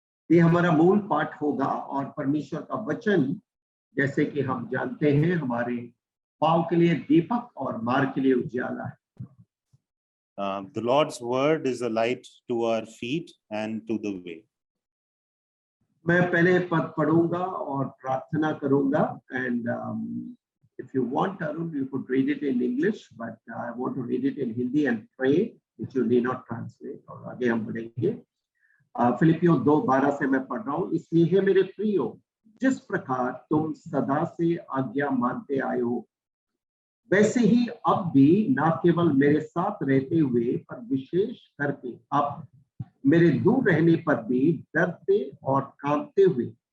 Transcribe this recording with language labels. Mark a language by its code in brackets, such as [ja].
[hi] ये हमारा मूल पाठ होगा और परमेश्वर का वचन जैसे कि हम जानते हैं हमारे पांव के लिए दीपक और मार्ग के लिए उजाला है। [en] The Lord's word is a light to our feet and to the way. [hi] मैं पहले पद पढ़ूंगा और प्रार्थना करूंगा [en] and if you want Arun you could read it in English but I want to read it in Hindi and pray which you need not translate [hi] और आगे हम बढ़ेंगे। फिलिपियों 2:12 से मैं पढ़ रहा हूँ। इसलिए है मेरे प्रियो जिस प्रकार तुम सदा से आज्ञा मानते आए हो वैसे ही अब भी न केवल मेरे साथ रहते हुए पर विशेष करके अब मेरे दूर रहने पर भी डरते और कांपते हुए